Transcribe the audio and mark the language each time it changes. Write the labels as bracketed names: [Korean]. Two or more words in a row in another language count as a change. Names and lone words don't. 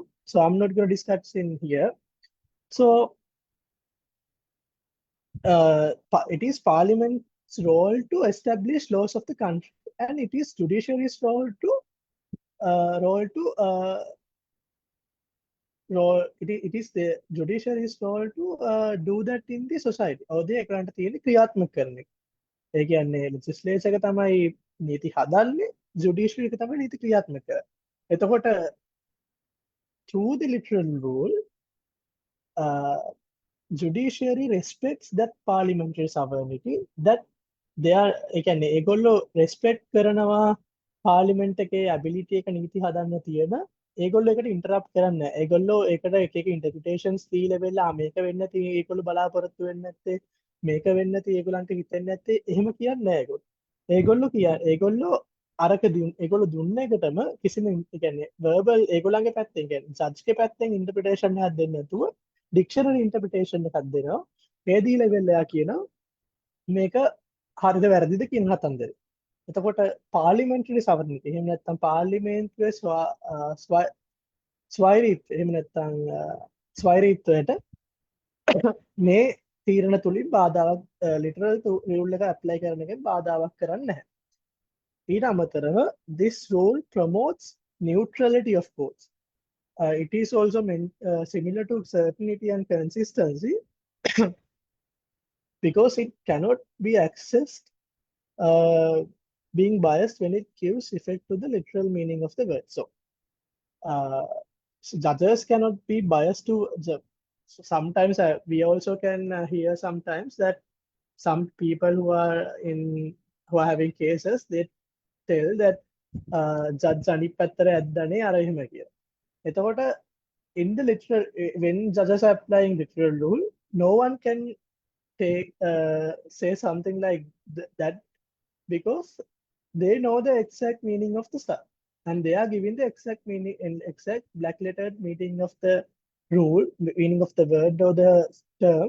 [English] So I'm not going to discuss in here. So it is parliament's role to establish laws of the country, and it is judiciary's role, it is the judiciary's role to do that in the society. or the [Sinhala] එකනට තියෙන ක්‍රියාත්මක කරන එක. ඒ කියන්නේ legislature එක තමයි නීති හදන්නේ, judiciary එක තමයි නීති ක්‍රියාත්මක කරන්නේ. [English] එතකොට through the literal rule, uh, judiciary respects that parliamentary sovereignty, that they are, [Sinhala] ඒ කියන්නේ ඒගොල්ලෝ respect කරනවා parliament එකේ ability එක නීති හදන්න තියෙන. ඒගොල්ලෝ ඒකට interrupt කරන්නේ නැහැ. ඒගොල්ලෝ ඒකට එක එක interpretations දීලා වෙලා මේක වෙන්න නැති ඒගොල්ලෝ බලාපොරොත්තු වෙන්නේ නැත්තේ, මේක වෙන්න නැති ඒගොල්ලන්ට හිතෙන්නේ නැත්තේ, එහෙම කියන්නේ නැහැ ඒගොල්ලෝ. ඒගොල්ලෝ ඒගොල්ලෝ දුන්න එකටම කිසිම ඒ කියන්නේ verbal ඒගොල්ලන්ගේ පැත්තෙන් කියන්නේ judge ගේ පැත්තෙන් interpretation එකක් දෙන්නේ නැතුව [English] dictionary interpretation [Sinhala] එකක් දෙනවා. ඒ දීලා වෙලා කියනවා මේක හරිද වැරදිද කියන කතන්දරේ. [English] එතකොට parliamentary sovereignty, [Sinhala] එහෙම නැත්නම් පාර්ලිමේන්තුවේ ස්වෛරීත්වය, එහෙම නැත්නම් ස්වෛරීත්වයට මේ තීරණ තුලින් බාධාවක් [English] literal rule [Sinhala] එක apply කරන එකෙන් බාධාවක් කරන්නේ නැහැ. ඊට අමතරව [English] this rule promotes neutrality of courts. it is also similar to certainty and consistency because it cannot be accessed uh, being biased when it gives effect to the literal meaning of the word. Uh, so judges cannot be biased to the. So sometimes we also can hear sometimes that some people who are having cases, they tell that judge [Sinhala] අනිත් පැත්තට ඇද්දනේ අර එහෙම කියලා. [English] එතකොට in the literal when judges are applying literal rule, no one can say something like that because they know the exact meaning of the stuff and they are giving the exact meaning and exact black lettered meaning of the rule, meaning of the word or the term.